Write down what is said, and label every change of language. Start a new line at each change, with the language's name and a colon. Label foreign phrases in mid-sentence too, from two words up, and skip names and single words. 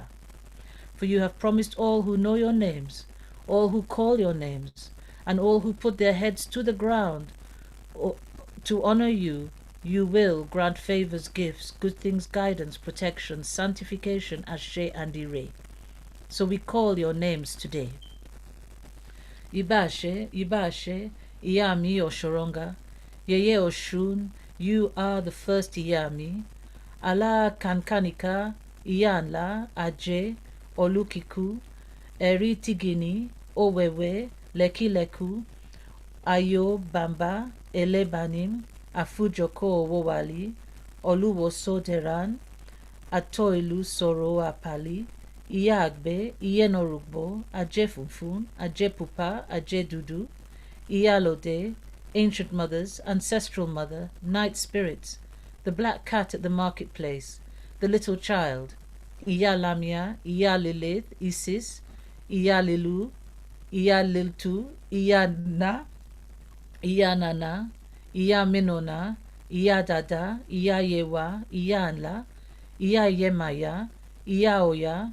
English: For you have promised all who know your names, all who call your names, and all who put their heads to the ground to honor you, you will grant favors, gifts, good things, guidance, protection, sanctification, Ashe and Ire. So we call your names today.
Yoruba: Ibashe, Ibashe, Iyami Oshoronga, Yeye Oshun,
English: you are the first Iyami.
Yoruba: Ala Kankanika, Iyanla, Aje, Olukiku, Eri Tigini, Owewe, Leki Leku, Ayo Bamba, Elebanim, Afujoko Owowali, Oluwo Soderan, Atoilu Soro Apali, Iyagbe, Iyenorugbo, Ajefunfun, Ajepupa, Ajedudu, Iyalode,
English: Ancient Mothers, Ancestral Mother, Night Spirits, the Black Cat at the Marketplace, the Little Child,
Yoruba: Iyalamia, Iyalilith, Isis, Iyalilu, Iyaliltu, Iyana, Iyanana, Iyaminona, Iyadada, Iyayewa, Iyanla, Iyayemaya, Iyaoya,